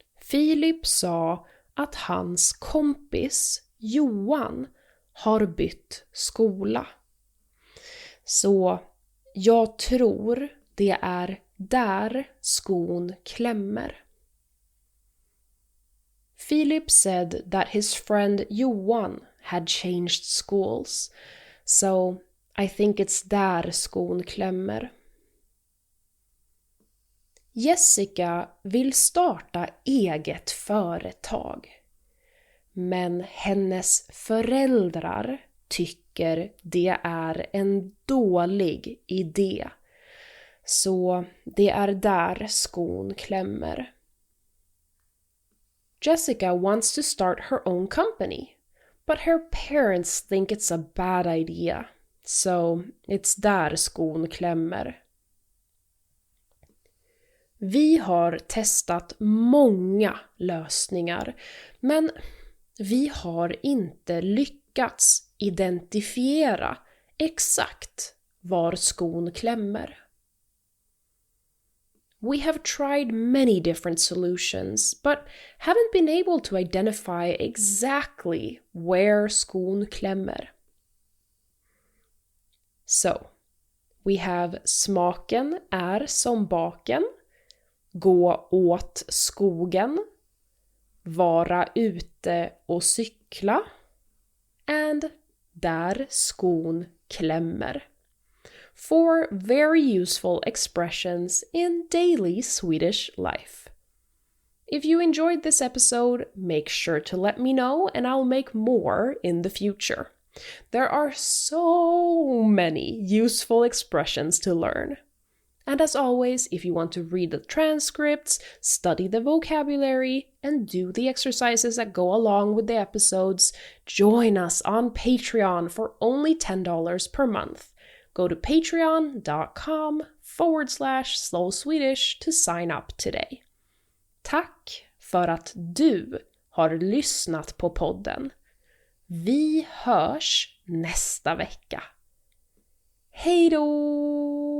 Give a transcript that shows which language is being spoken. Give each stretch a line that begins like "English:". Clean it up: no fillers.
Swedish: Filip sa att hans kompis Johan har bytt skola. Så jag tror det är där skon klämmer.
English: Philip said that his friend Johan had changed schools, so I think it's
Swedish: där skon klämmer. Jessica vill starta eget företag, men hennes föräldrar tycker det är en dålig idé, så det är där skon klämmer.
English: Jessica wants to start her own company, but her parents think it's a bad idea, so it's
Swedish: där skon klämmer. Vi har testat många lösningar, men vi har inte lyckats identifiera exakt var skon klämmer.
English: We have tried many different solutions, but haven't been able to identify exactly where
Swedish: skon klämmer.
English: So, we have
Swedish: smaken är som baken, gå åt skogen, vara ute och cykla,
English: and
Swedish: där skon klämmer.
English: 4 very useful expressions in daily Swedish life. If you enjoyed this episode, make sure to let me know and I'll make more in the future. There are so many useful expressions to learn. And as always, if you want to read the transcripts, study the vocabulary, and do the exercises that go along with the episodes, join us on Patreon for only $10 per month. Go to patreon.com/slowswedish to sign up today.
Swedish: Tack för att du har lyssnat på podden. Vi hörs nästa vecka. Hej då!